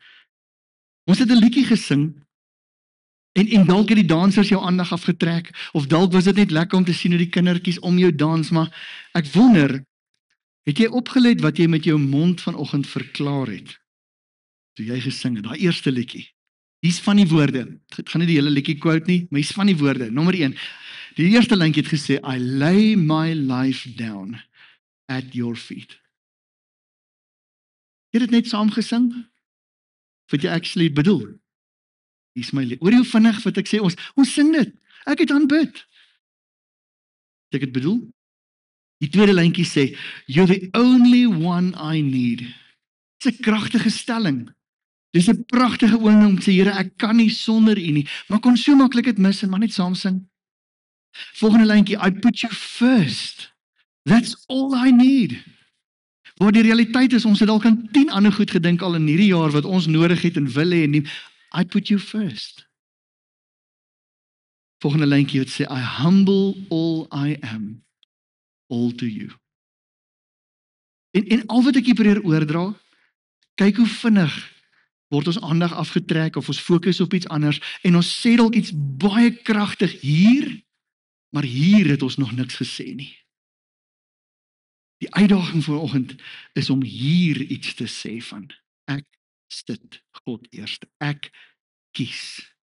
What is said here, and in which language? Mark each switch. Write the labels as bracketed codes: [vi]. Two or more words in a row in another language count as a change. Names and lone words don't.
[af] Ons het 'n liedjie gesing en dalk het die dansers jou aandag afgetrek of dalk was dit net lekker om te sien hoe die kindertjies om jou dans, maar ek wonder, het jy opgelet wat jy met jou mond vanoggend verklaar het? Toe jy gesing het, daai eerste liedjie. Hier's van die woorde. Ek gaan nie die hele liedjie quote nie, maar hier's van die woorde. Nommer 1. Die eerste lyntjie het gesê, [en] I lay my life down at your feet. [af] Jy het dit net saam gesing? Wat jy actually bedoel? Hier's my lied. Hoor jy hoe vinnig wat ek sê, ons sing dit. Ek het aanbid. Het ek het bedoel? Die tweede lyntjie sê, [en] you're the only one I need. [af] Dit is 'n kragtige stelling. Dis 'n pragtige ooming om te sê, Here, ek kan nie sonder U nie, maar kon so maklik dit mis en maar net saam sing. Volgende lyntjie, [en] I put you first. That's all I need. [af] Maar die realiteit is, ons het dalk aan 10 ander goed gedink al in hierdie jaar wat ons nodig het en wil hê en nie. [en] I put you first. [af] Volgende lyntjie wat sê, [en] I humble all I am. All to you. [af] En al wat ek hier probeer oordra, kyk hoe vinnig word ons aandag afgetrek of ons fokus op iets anders en ons sê dalk iets baie kragtig hier, maar hier het ons nog niks gesê nie. Die uitdaging vanoggend is om hier iets te sê van, ek sit God eerste, ek kies.